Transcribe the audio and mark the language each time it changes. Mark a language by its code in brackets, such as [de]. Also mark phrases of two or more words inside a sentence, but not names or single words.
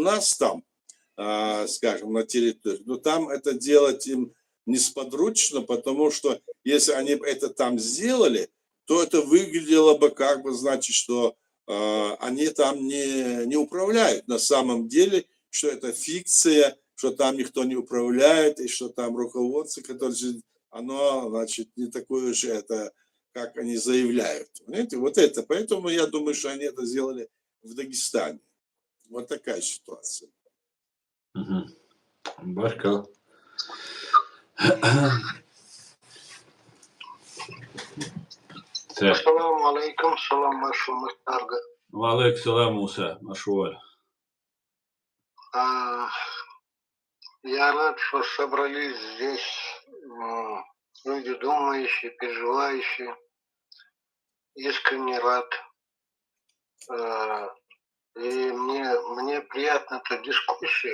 [ru] нас там, скажем, на территории, но там это делать им несподручно, потому что если они бы это там сделали, то это выглядело бы как бы, значит, что они там не управляют на самом деле, что это фикция, что там никто не управляет, и что там руководство, которое, оно, значит, не такое же это, как они заявляют. Понимаете, вот это. Поэтому я думаю, что они это сделали в Дагестане. Вот такая ситуация. Баркал. [ar] السلام عليكم, салам Машу Мастарга. وعليك السلام, Муса, Машуаль. [ru] Я рад, что собрались здесь люди думающие, переживающие. Искренне рад. И мне приятна эта дискуссия.